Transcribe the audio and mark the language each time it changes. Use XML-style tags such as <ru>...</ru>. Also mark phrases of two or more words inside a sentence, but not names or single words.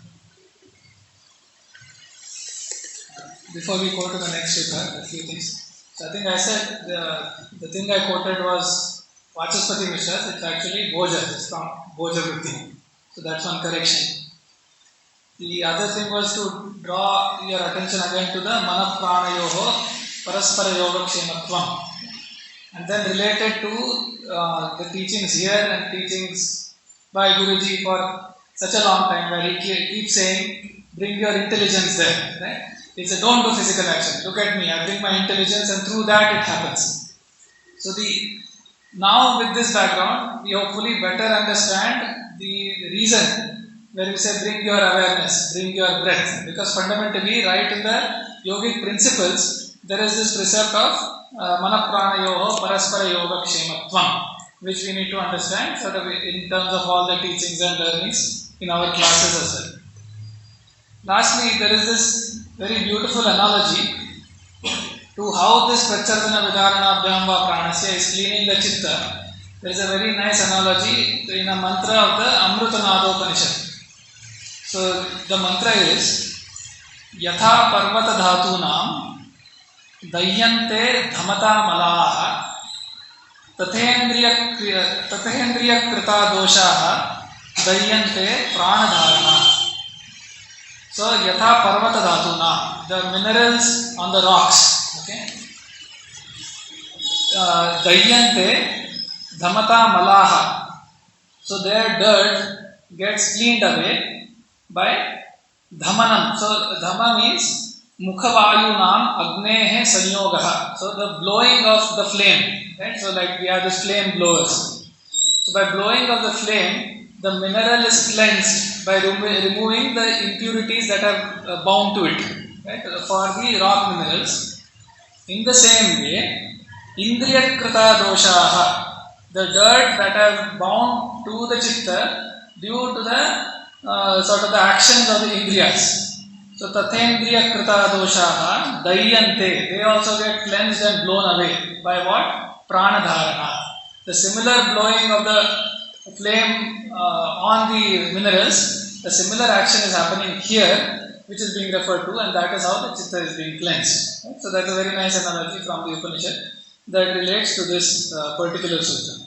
<en>Before we go to the next sutra, a few things. So I think I said the thing I quoted was Vachaspati Mishra. It's actually Bhoja. It's from Bhoja Vritti. So that's one correction. The other thing was to draw your attention again to the</en> <sa>mana-prāṇayoho paraspara yoga kshematvam,</sa> <en>and then related to the teachings here and teachings by Guruji for such a long time, where he keeps saying, bring your intelligence there. Right? He said, don't do physical action. Look at me, I bring my intelligence, and through that it happens. So now with this background, we hopefully better understand the reason where we say bring your awareness, bring your breath. Because fundamentally, right in the yogic principles, there is this precept of</en> <sa>mana-prāṇayoho paraspara yoga kshematvam,</sa> <en>which we need to understand sort of in terms of all the teachings and learnings in our classes as well. Lastly, there is this very beautiful analogy to how this</en> <sa>pracchardanavidhāraṇābhyāṃ va prāṇasya</sa> <en>is cleaning the chitta. There is a very nice analogy in a mantra of the Amrutanādopanishad. So the mantra is</en> <sa>Yatha parvata dhātūnām dahyante dhamata malāha tathendriya krita doshaha dahyante prāṇadhārana. So, yatha parvata dhatuna,</sa> <en>the minerals on the rocks, okay?</en> <sa>Dahyante dhamata malaha.</sa> <en>So, their dirt gets cleaned away by dhamanam.</en> <sa>So, dhama means mukhavayunam agnehe sanyogaha.</sa> <en>So, the blowing of the flame, right? So, like we have this flame blowers. So, by blowing of the flame, the mineral is cleansed by removing the impurities that are bound to it, right? For the rock minerals. In the same way,</en> <sa>indriyakrita doshaha,</sa> <en>the dirt that are bound to the chitta due to the sort of the actions of the indriyas.</en> <sa>So tathendriyakrita doshaha dahyante,</sa> <en>they also get cleansed and blown away by what? Prāṇadhārana. The similar blowing of the flame on the minerals, the similar action is happening here, which is being referred to, and that is how the chitta is being cleansed. Right? So that's a very nice analogy from the Upanishad that relates to this particular sutra.</en>